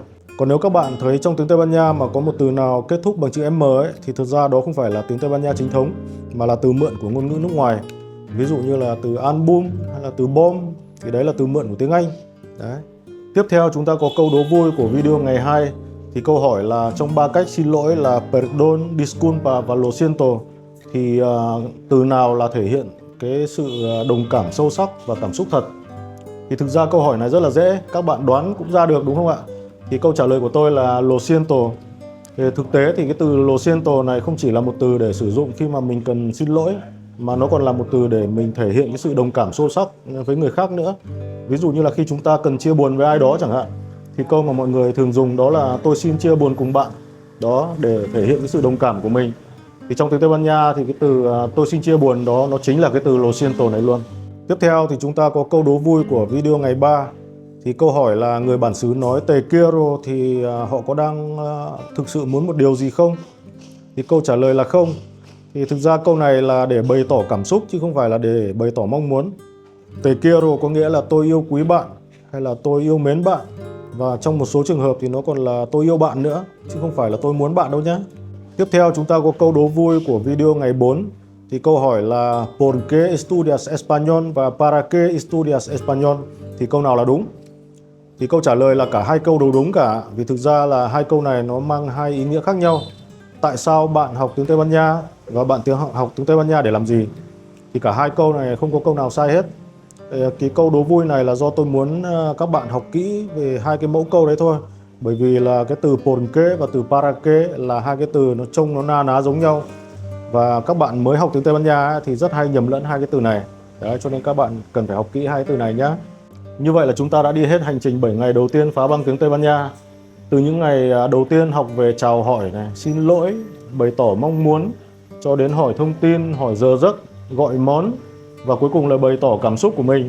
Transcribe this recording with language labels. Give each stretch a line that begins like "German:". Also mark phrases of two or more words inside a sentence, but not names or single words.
Vietnamese: Còn nếu các bạn thấy trong tiếng Tây Ban Nha mà có một từ nào kết thúc bằng chữ M ấy, thì thực ra đó không phải là tiếng Tây Ban Nha chính thống, mà là từ mượn của ngôn ngữ nước ngoài. Ví dụ như là từ album hay là từ bom, thì đấy là từ mượn của tiếng Anh. Đấy. Tiếp theo chúng ta có câu đố vui của video ngày 2. Thì câu hỏi là trong 3 cách xin lỗi là
Spanish: perdón, disculpa
Vietnamese: và
Spanish: lo siento
Vietnamese: thì từ nào là thể hiện cái sự đồng cảm sâu sắc và cảm xúc thật? Thì thực ra câu hỏi này rất là dễ, các bạn đoán cũng ra được đúng không ạ? Thì câu trả lời của tôi là
Spanish: lo siento.
Vietnamese: Thì thực tế thì cái từ
Spanish: lo siento
Vietnamese: này không chỉ là một từ để sử dụng khi mà mình cần xin lỗi, mà nó còn là một từ để mình thể hiện cái sự đồng cảm sâu sắc với người khác nữa. Ví dụ như là khi chúng ta cần chia buồn với ai đó chẳng hạn, thì câu mà mọi người thường dùng đó là tôi xin chia buồn cùng bạn, đó để thể hiện cái sự đồng cảm của mình. Thì trong tiếng Tây Ban Nha thì cái từ tôi xin chia buồn đó nó chính là cái từ
Spanish: lo siento
Vietnamese: này luôn. Tiếp theo thì chúng ta có câu đố vui của video ngày 3. Thì câu hỏi là người bản xứ nói
Spanish: te quiero
Vietnamese: thì họ có đang thực sự muốn một điều gì không? Thì câu trả lời là không. Thì thực ra câu này là để bày tỏ cảm xúc chứ không phải là để bày tỏ mong muốn.
Spanish: Te quiero
Vietnamese: có nghĩa là tôi yêu quý bạn hay là tôi yêu mến bạn. Và trong một số trường hợp thì nó còn là tôi yêu bạn nữa, chứ không phải là tôi muốn bạn đâu nhé. Tiếp theo chúng ta có câu đố vui của video ngày 4. Thì câu hỏi là
Spanish: ¿Por qué estudias español
Vietnamese: và
Spanish: ¿Para qué estudias español?
Vietnamese: Thì câu nào là đúng? Thì câu trả lời là cả hai câu đều đúng cả. Vì thực ra là hai câu này nó mang hai ý nghĩa khác nhau. Tại sao bạn học tiếng Tây Ban Nha và bạn học tiếng Tây Ban Nha để làm gì? Thì cả hai câu này không có câu nào sai hết. Cái câu đố vui này là do tôi muốn các bạn học kỹ về hai cái mẫu câu đấy thôi. Bởi vì là cái từ
Spanish: por qué
Vietnamese: và từ
Spanish: para qué
Vietnamese: là hai cái từ nó trông nó na ná giống nhau. Và các bạn mới học tiếng Tây Ban Nha thì rất hay nhầm lẫn hai cái từ này. Đấy, cho nên các bạn cần phải học kỹ hai từ này nhé. Như vậy là chúng ta đã đi hết hành trình 7 ngày đầu tiên phá băng tiếng Tây Ban Nha. Từ những ngày đầu tiên học về chào hỏi này, xin lỗi, bày tỏ mong muốn, cho đến hỏi thông tin, hỏi giờ giấc, gọi món và cuối cùng là bày tỏ cảm xúc của mình.